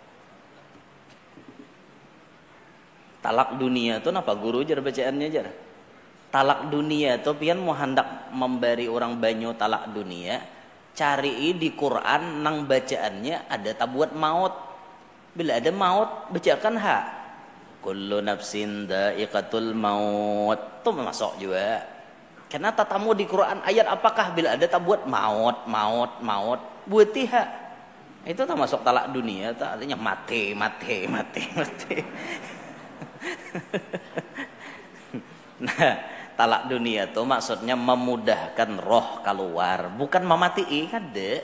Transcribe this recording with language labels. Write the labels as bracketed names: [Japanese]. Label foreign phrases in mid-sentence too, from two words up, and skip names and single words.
[Banjar] talak dunia tuh napa guru jar bacaannya jar talak dunia tuh pian mau hendak memberi orang banyu talak dunia cari di Quran nang bacaannya ada tabuat maut bila ada maut bacakan [Arabic] كل نفس ذائقة الموت [Banjar] tuh masuk juga karena tatamu di Quran ayat apakah bila ada tabuat maut buat Itu termasuk talak dunia, artinya mati. [Indonesian] Nah, talak dunia tuh maksudnya memudahkan roh keluar, bukan mematii kan dek.